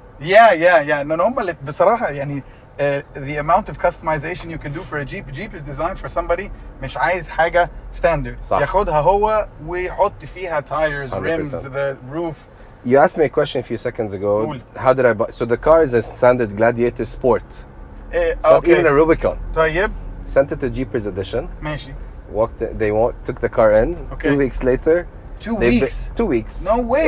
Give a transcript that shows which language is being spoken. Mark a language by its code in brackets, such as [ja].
[ar] يا انه هم اللي بصراحة يعني [en] the amount of customization you can do for a Jeep is designed for somebody [ar] مش عايز حاجة [en] standard. [ar] صح. ياخدها هو ويحط فيها tires, 100%. [en] rims, the roof. You asked me a question a few seconds ago. Cool. How did I buy? So the car is a standard Gladiator Sport. It's not even a Rubicon. [ar] طيب. [en] Sent it to Jeepers Edition. [ar] ماشي. [en] Took the car in. Okay. 2 weeks later. 2 weeks? 2 weeks. No way.